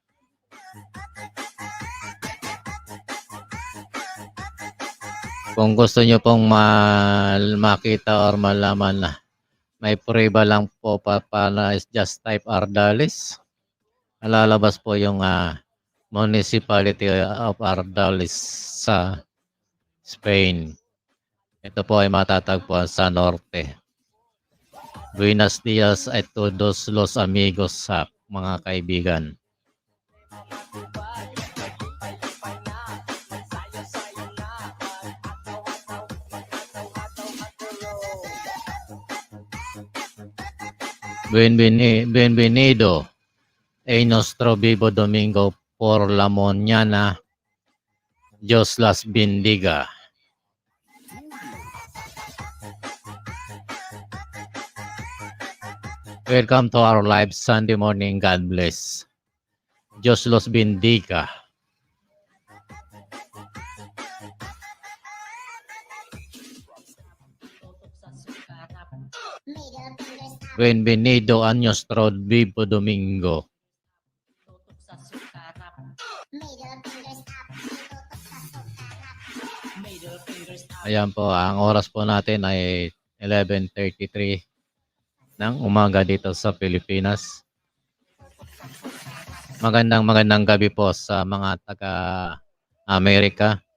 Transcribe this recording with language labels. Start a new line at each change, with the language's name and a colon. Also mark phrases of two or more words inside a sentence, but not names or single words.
Filipino: Kung gusto nyo pong makita or malaman na may prueba lang po para
English: just type Ardales.
Filipino: Lalabas po yung Municipality of Ardales sa Spain. Ito po ay matatagpuan sa norte.
Spanish: Buenos dias a todos los amigos
Filipino: sa mga kaibigan.
Spanish: Bienvenido a nuestro vivo domingo por la mañana. Dios las bendiga.
English: Welcome to our live Sunday morning. God bless.
Spanish: Dios los bendiga. Bienvenido a nuestro vivo domingo.
Filipino: Ayan po, ang oras po natin ay 11:33 ng umaga dito sa Pilipinas. Magandang gabi po sa mga taga-Amerika.